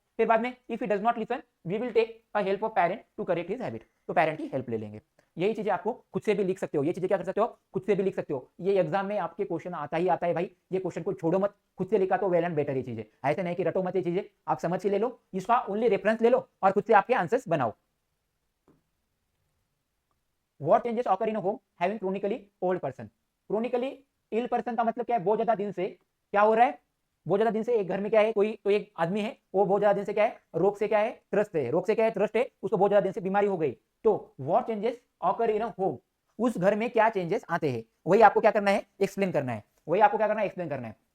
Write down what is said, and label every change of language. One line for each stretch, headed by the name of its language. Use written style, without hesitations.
Hindi: फिर बाद में
English: If he does not listen we will take a help of parent to correct his habit.
Hindi: तो parent की help ले लेंगे। यही चीजें आपको खुद से भी लिख सकते हो, ये चीजें क्या कर सकते हो, खुद से भी लिख सकते हो। ये एग्जाम में आपके क्वेश्चन आता ही आता है भाई, ये क्वेश्चन को छोड़ो मत, खुद से लिखा तो वेल एंड बेटर ये चीजें, ऐसे नहीं कि रटो मत, ये चीजें आप समझ के ले लो, इसका ओनली रेफरेंस ले लो और खुद से आपके आंसर्स बनाओ।
English: What changes occur in a home having chronically old person? Chronically ill person
Hindi: का मतलब क्या है, बहुत ज्यादा दिन से क्या हो रहा है, बहुत ज्यादा दिन से एक घर में क्या है, कोई तो एक आदमी है, वो बहुत ज्यादा दिन से क्या है, रोग से क्या है, त्रस्त है, रोग से क्या है, त्रस्त है, उसको बहुत ज्यादा दिन से बीमारी हो गई। तो
English: what changes occur in a home,
Hindi: उस घर में क्या चेंजेस आते हैं, वही आपको क्या करना है, एक्सप्लेन करना है, वही आपको क्या करना है, एक्सप्लेन करना है।